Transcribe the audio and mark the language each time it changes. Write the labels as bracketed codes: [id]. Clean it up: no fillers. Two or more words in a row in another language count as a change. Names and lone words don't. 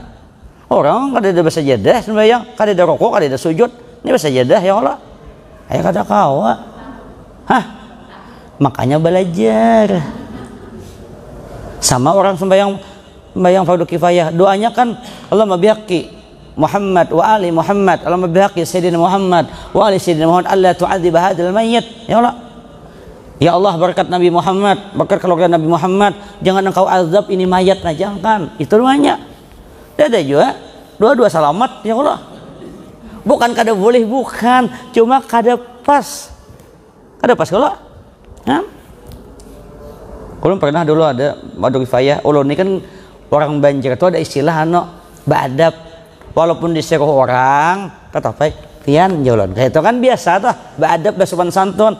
[bjn] Orang kada ada bersajadah sembahyang, kada ada rokok, kada ada sujud, ini bersajadah [ar] يا الله. [bjn] Ayo kada kawa. Makanya belajar. Sama orang sembahyang fardu kifayah, doanya kan [ar] اللهم بحق محمد وآل محمد اللهم بحق سيدنا محمد وآل سيدنا محمد ألا تعذب هذا الميت يا الله. يا الله, [bjn] berkat Nabi Muhammad, berkat keluarga Nabi Muhammad, jangan engkau azab ini mayat, jangan. Itu doanya. Ada juga dua salamat [ar] يا الله. [bjn] Bukan kada boleh, bukan, cuma kada pas kalau ulun pernah dulu ada fardu kifayah. Ulun ini kan orang Banjar itu ada istilah beadab, walaupun disuruh orang tetap baik pian jalan kayak itu kan biasa tuh, beadab, bersopan santun.